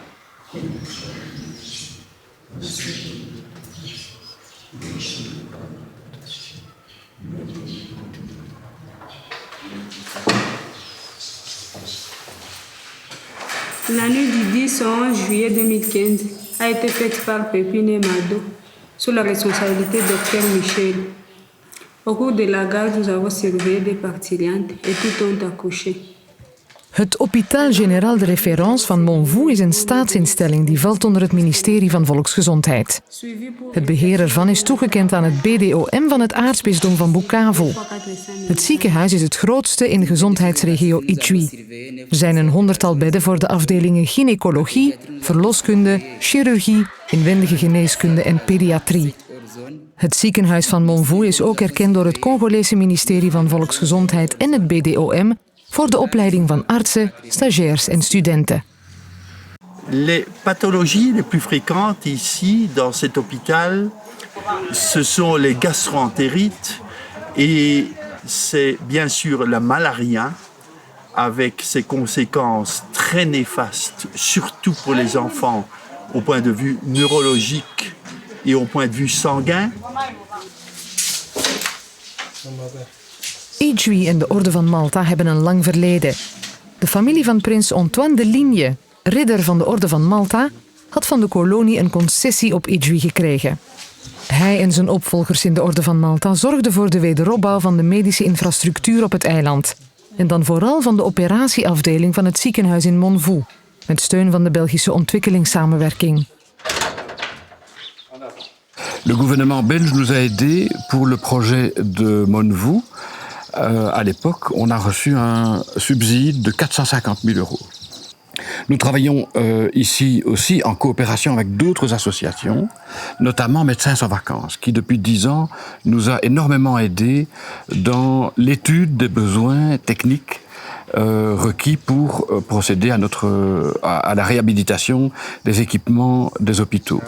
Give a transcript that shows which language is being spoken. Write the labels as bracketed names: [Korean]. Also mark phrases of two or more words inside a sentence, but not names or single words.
[French] La nuit du 10 au 11 juillet 2015 a été faite par Pépine Mado sous la responsabilité du Dr Michel. Au cours de la garde, nous avons surveillé des parturientes et tout ont accouché. [Dutch] Het Hôpital Général de Référence van Monvou is een staatsinstelling die valt onder het ministerie van Volksgezondheid. Het beheer ervan is toegekend aan het BDOM van het aartsbisdom van Bukavu. Het ziekenhuis is het grootste in de gezondheidsregio Ituri. Er zijn een 100-tal bedden voor de afdelingen gynaecologie, verloskunde, chirurgie, inwendige geneeskunde en pediatrie. Het ziekenhuis van Monvou is ook erkend door het Congolese ministerie van Volksgezondheid en het BDOM voor de opleiding van artsen, stagiairs en studenten. [French] Les pathologies les plus fréquentes ici, dans cet hôpital, ce sont les gastro-entérites et c'est bien sûr la malaria avec ses conséquences très néfastes, surtout pour les enfants au point de vue neurologique et au point de vue sanguin. [Dutch] Ituri en de Orde van Malta hebben een lang verleden. De familie van prins Antoine de Ligne, ridder van de Orde van Malta, had van de kolonie een concessie op Ituri gekregen. Hij en zijn opvolgers in de Orde van Malta zorgden voor de wederopbouw van de medische infrastructuur op het eiland. En dan vooral van de operatieafdeling van het ziekenhuis in Monvou, met steun van de Belgische ontwikkelingssamenwerking. [French] Le gouvernement belge nous a aidés pour le projet de Monvou. À l'époque, on a reçu un subside de 450 000 €. Nous travaillons ici aussi en coopération avec d'autres associations, notamment Médecins sans vacances, qui depuis 10 ans nous a énormément aidés dans l'étude des besoins techniques requis pour procéder à la réhabilitation des équipements des hôpitaux.